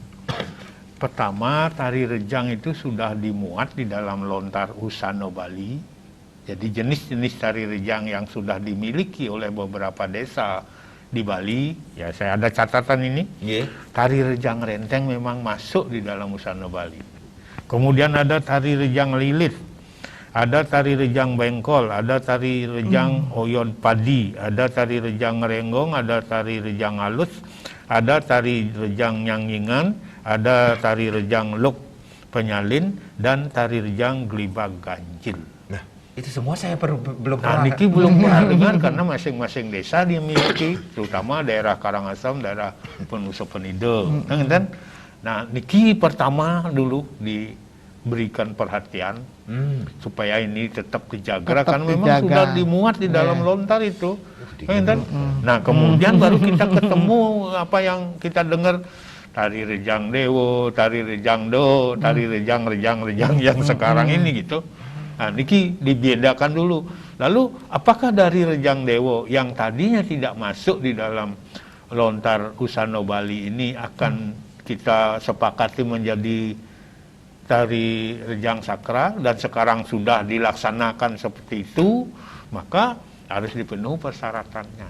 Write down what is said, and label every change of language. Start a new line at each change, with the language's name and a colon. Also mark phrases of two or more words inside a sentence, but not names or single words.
Indonesian: Pertama, tari rejang itu sudah dimuat di dalam lontar Usano Bali. Jadi jenis-jenis tari rejang yang sudah dimiliki oleh beberapa desa di Bali, ya saya ada catatan ini. Tari rejang renteng memang masuk di dalam Usano Bali. Kemudian ada tari rejang lilit, ada tari rejang bengkol, ada tari rejang oyod padi, ada tari rejang renggong, ada tari rejang halus, ada tari rejang nyanggingan, ada tari rejang luk penyalin, dan tari rejang gelibag ganjil. Nah, itu semua saya belum Nah, pernah. niki belum pernah dengar karena masing-masing desa dimiliki, terutama daerah Karangasem, daerah Penusa Penida. Nah, niki pertama dulu diberikan perhatian supaya ini tetap dijaga karena memang sudah dimuat di dalam lontar itu. Nah, kemudian baru kita ketemu apa yang kita dengar, tari rejang dewo, tari rejang do, tari rejang yang sekarang ini gitu. Nah, niki dibedakan dulu. Lalu apakah dari rejang dewo yang tadinya tidak masuk di dalam lontar Usano Bali ini akan kita sepakati menjadi tari rejang sakral dan sekarang sudah dilaksanakan seperti itu, maka harus dipenuhi persyaratannya.